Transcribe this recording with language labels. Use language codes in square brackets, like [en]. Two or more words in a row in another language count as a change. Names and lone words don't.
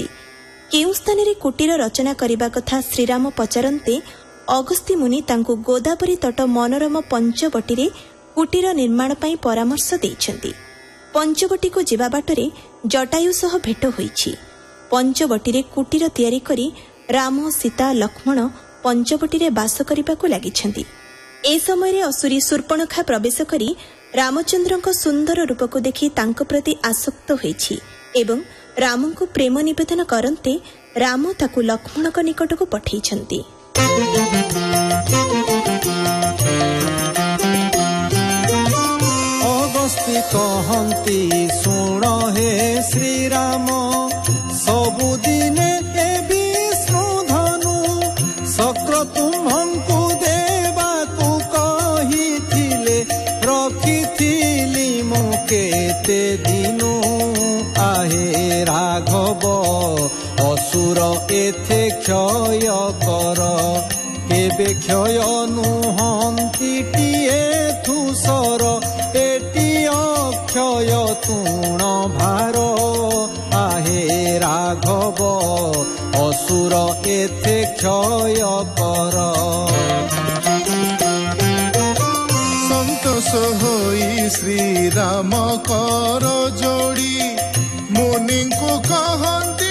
[or] କେଉଁ ସ୍ଥାନ ରେ କୁଟୀର ରଚନା କରିବା କଥା ଶ୍ରୀରାମ ପଚାରନ୍ତେ ଅଗସ୍ତି ମୁନି ତାଙ୍କୁ ଗୋଦାବରୀ ତଟ ମନୋରମ ପଞ୍ଚବଟୀ ରେ କୁଟୀର ନିର୍ମାଣ ପାଇଁ ପରାମର୍ଶ ଦେଉଛନ୍ତି। ପଞ୍ଚବଟୀ କୁ ଯିବା ବାଟରେ ଜଟାୟୁ ସହ ଭେଟ ହୋଇଛି। ପଞ୍ଚବଟୀ ରେ କୁଟୀର ତିଆରି କରି ରାମ ସୀତା ଲକ୍ଷ୍ମଣ ପଞ୍ଚବଟୀ ରେ ବାସ କରିବାକୁ ଲାଗିଛନ୍ତି। ଏ ସମୟ ରେ ଅସୁରୀ ଶୂର୍ପଣଖା ପ୍ରବେଶ କରି ରାମଚନ୍ଦ୍ରଙ୍କ ସୁନ୍ଦର ରୂପ କୁ ଦେଖି ତାଙ୍କ ପ୍ରତି ଆସକ୍ତ ହୋଇଛି ଏବଂ ରାମଙ୍କୁ ପ୍ରେମ ନିବେଦନ କରନ୍ତେ ରାମ ତାକୁ ଲକ୍ଷ୍ମଣଙ୍କ ନିକଟକୁ ପଠାଉଛନ୍ତି। ଅଗସ୍ତି କହନ୍ତି ଶୁଣ ହେ ଶ୍ରୀ ରାମ ସବୁଦିନେ ଏ ବିଷ୍ଣୁ ଧନୁ ଶକ୍ର ତୁମ୍ଭଙ୍କୁ ଦେବାକୁ କହିଥିଲେ ରଖିଥିଲି ମୁଁ କେତେ ଦିନୁ ଆହେ ରାଘବ ଅସୁର ଏଥେ କ୍ଷୟ କର କେବେ କ୍ଷୟ ନୁହନ୍ତି ଟିଏ ତୂଣୀର ଏଟି ଅକ୍ଷୟ ତୂଣ ଭାର ଆହେ ରାଘବ ଅସୁର ଏଥେ କ୍ଷୟ କର। ସନ୍ତୋଷ ହୋଇ ଶ୍ରୀ ରାମ କର ଯୋଡ଼ି ମୁନି କୁ କହନ୍ତି